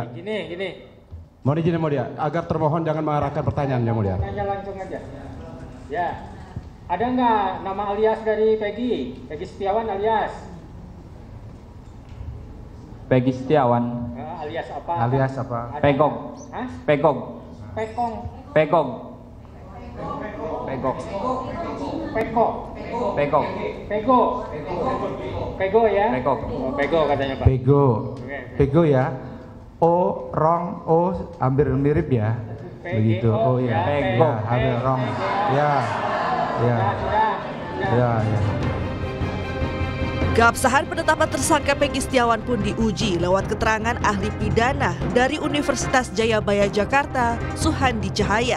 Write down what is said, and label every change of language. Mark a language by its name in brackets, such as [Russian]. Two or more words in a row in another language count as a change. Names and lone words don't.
[Indonesian] Gini. Mohon izin ya mulia, agar termohon jangan mengarahkan pertanyaan ya mulia. Tanya langsung aja. Ya. Ada nggak nama alias dari Peggy? Peggy Setiawan alias? Peggy Setiawan. Alias apa? Alias apa? Pegok. Hah? Pegok. Pekong. Pegok. Pegok. Peko. Pegok. Pego. Pego ya? Pegok. Oh, Pego katanya Pak. Pego. Oke. Pego ya. O, rong, O, hampir mirip ya. Begitu. Oh ya. Pego. Ya, hampir rong. Ya. Ya. Ya, ya. Keabsahan penetapan tersangka Peggy Setiawan pun diuji lewat keterangan ahli pidana dari Universitas Jayabaya Jakarta, Suhandi Cahaya.